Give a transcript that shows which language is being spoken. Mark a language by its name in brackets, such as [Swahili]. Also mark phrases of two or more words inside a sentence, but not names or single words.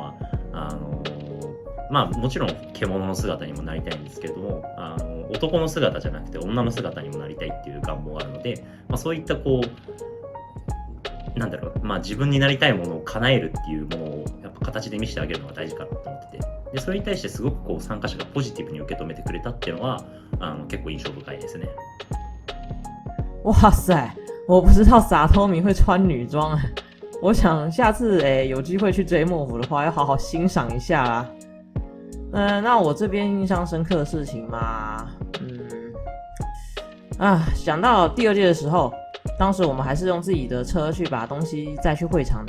[Japanese] は、まあもちろん獣の姿にもなりたいんですけれども、男の姿じゃなくて女の姿にもなりたいっていう願望があるので、まあ、そういったこうなんだろう、まあ、自分になりたいものを叶えるっていうものをやっぱ形で見せてあげるのが大事かなと思ってて、でそれに対してすごくこう参加者がポジティブに受け止めてくれたっていうのは結構印象深いですね。 [Chinese] 哇塞，我不知道傻透明会穿女装哎，我想下次有机会去追幕府的话，要好好欣赏一下啦。那我这边印象深刻的事情嘛，想到第二届的时候，当时我们还是用自己的车去把东西载去会场的。